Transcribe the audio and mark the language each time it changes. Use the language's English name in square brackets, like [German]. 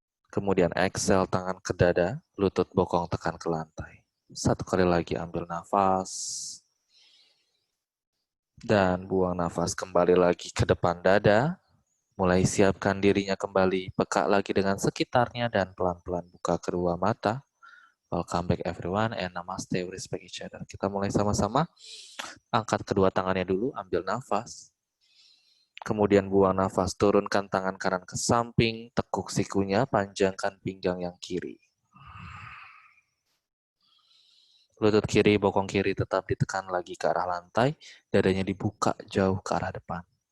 [Indonesian] Kemudian exhale, tangan ke dada, lutut bokong tekan ke lantai. 1 kali lagi, ambil nafas. Dan buang nafas kembali lagi ke depan dada. Mulai siapkan dirinya kembali, peka lagi dengan sekitarnya dan pelan-pelan buka kedua mata. [English] Welcome back everyone and namaste, we respect each other. [Indonesian] Kita mulai sama-sama. Angkat kedua tangannya dulu, ambil nafas. Kemudian buang nafas, turunkan tangan kanan ke samping, tekuk sikunya, panjangkan pinggang yang kiri. Lutut kiri, bokong kiri tetap ditekan lagi ke arah lantai, dadanya dibuka jauh ke arah depan.